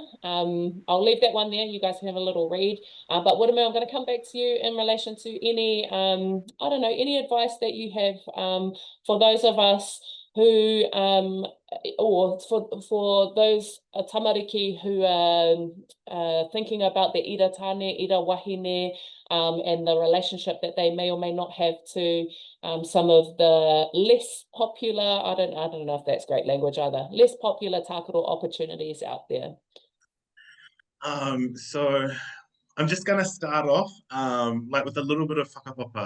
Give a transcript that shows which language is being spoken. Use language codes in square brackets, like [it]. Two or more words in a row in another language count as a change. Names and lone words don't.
[en] I'll leave that one there. You guys can have a little read. But Wiremu, I'm going to come back to you in relation to any, I don't know, any advice that you have for those of us who, or for those tamariki who are thinking about the [mi] ira tane, ira wahine, [en] and the relationship that they may or may not have to some of the less popular, I don't know if that's great language either, less popular tākaro opportunities out there. So I'm just going to start off like with a little bit of whakapapa.